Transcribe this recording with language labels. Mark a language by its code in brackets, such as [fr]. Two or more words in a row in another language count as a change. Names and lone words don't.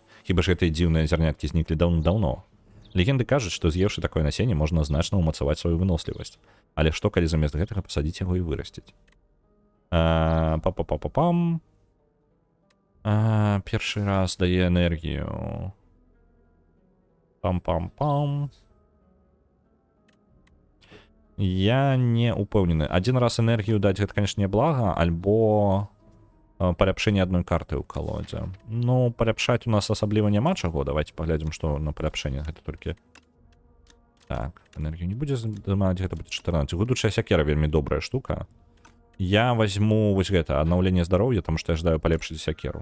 [be] Хіба ж гэтыя дзіўныя зярняткі зніклі даўно. Легенды кажуць, што з'еўшы такое насенне, можна значна ўмацаваць сваю вынослівасць. Але што, калі замест гэтага пасадзіць яго і вырасціць? Пам-пам-пам-пам. Першы раз дае энергію. Пам-пам-пам. Я не упэўнены. [ru] Один раз [be] энергію даць, гэта, конечно, не блага, альбо паляпшэнне адной карты ў калодзе. Ну, паляпшаць у нас асабліва няма чаго. Давайте паглядзім, што на паляпшэнне. Гэта толькі... Так, энергію не будзе здымаць, гэта будзе 14. Гудучая сякера вельмі добрая штука. Я возьму вось гэта, аднаўленне здароўя, таму што я жадаю палепшыць сякеру.